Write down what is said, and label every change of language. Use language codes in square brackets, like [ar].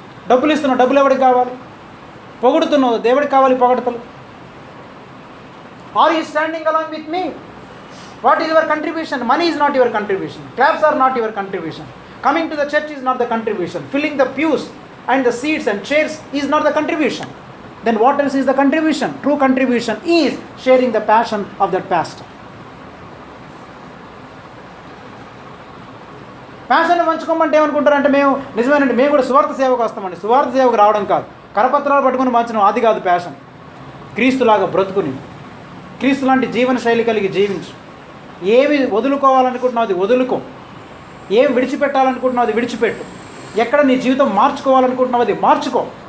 [te] డబ్బులు ఇస్తున్నావు, డబ్బులు ఎవరికి కావాలి? పొగుడుతున్నావు, దేవుడికి కావాలి పొగడతలు. [en] Are you standing along with me? What is your contribution? Money is not your contribution, claps are not your contribution, coming to the church is not the contribution, filling the pews and the seats and chairs is not the contribution. Then what else is the contribution? True contribution is sharing the passion of that pastor. [te] Passion పంచుకోమంటే ఏమనుకుంటారంటే మేము నిజమేనండి, మేము కూడా సువార్త సేవకు వస్తామండి. సువార్త సేవకు రావడం కాదు, కరపత్రాలు పట్టుకుని పంచడం, అది కాదు ప్యాషన్. క్రీస్తులాగా బ్రతుకుని, క్రీస్తు లాంటి జీవన శైలి కలిగి జీవించు. ఏమి వదులుకోవాలనుకుంటున్నావు అది వదులుకో, ఏం విడిచిపెట్టాలనుకుంటున్నావు అది విడిచిపెట్టు, ఎక్కడ నీ జీవితం మార్చుకోవాలనుకుంటున్నావు అది మార్చుకో.